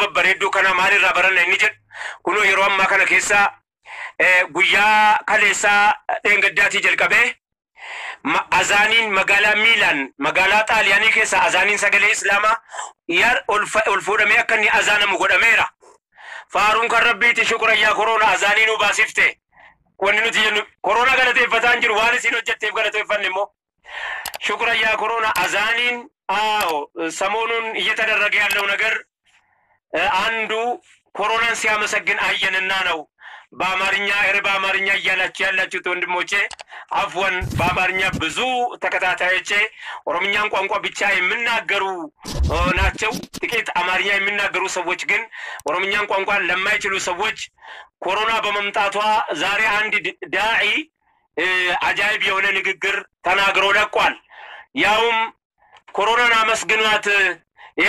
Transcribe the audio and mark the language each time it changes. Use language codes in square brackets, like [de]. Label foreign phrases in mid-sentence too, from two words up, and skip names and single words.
[om] babbareedduu kana maalirraa baranna inni jedhu kunoo yeroo ammaa kana keessa guyyaa kaleessaa dheengaddaatii jalqabee azaaniin magaalaa Miilaan magaalaa Xaaliyaanii keessa azaaniin sagalee islaamaa yar ol fuudhamee akka inni azaanamu godhameera faaruun kan rabbiiti [ar] شكرا يا [om] korona azaanii nu baasifte wanni nuti jennu korona galateeffataa hin jiru waan isin hojjetteef galateeffanne immoo [ar] شكرا يا [om] korona azaaniin [am] ሰሞኑን እየተደረገ ያለው ነገር አንዱ ኮሮናን ሲያመሰግን አየንና ነው በአማርኛ በአማርኛ ያላችሁት ወንድሞቼ አፍወን በአማርኛ ብዙ ተከታታዮቼ ኦሮምኛን ቋንቋ ብቻ የሚናገሩ ናቸው ጥቂት አማርኛ የሚናገሩ ሰዎች ግን ኦሮምኛን ቋንቋ ለማይችሉ ሰዎች ኮሮና በመምጣቷ ዛሬ አንድ ዳዒ አጃይብ የሆነ ንግግር ተናግሮ ለቋል ያውም ኮሮናን አመስግኗት ይሄው